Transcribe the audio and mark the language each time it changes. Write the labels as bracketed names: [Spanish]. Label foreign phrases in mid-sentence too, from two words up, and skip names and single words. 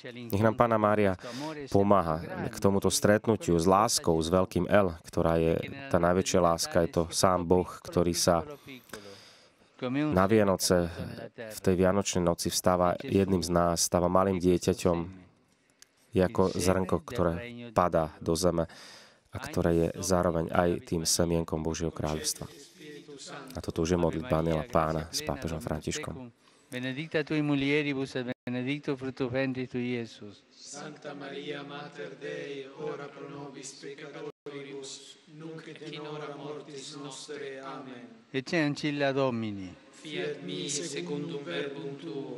[Slovak] Nech nám Panna Mária pomáha k tomuto stretnutiu s láskou, s veľkým L, ktorá je tá najväčšia láska, je to sám Boh, ktorý sa na Vianoce, v tej Vianočnej noci vstáva jedným z nás, stáva malým dieťaťom, je ako zrnko, ktoré padá do zeme a ktoré je zároveň aj tým semienkom Božieho kráľovstva. A toto už je modlitba Anjela Pána s pápežom Františkom. [Latin] Benedicta tui mulieribus et benedictus fructus ventris tui, Iesus. Sancta Maria, Mater Dei, ora pro nobis peccatoribus, nunc et in hora mortis nostre. Amen. Ecce ancilla Domini. Fiat mi secundum verbum tuum.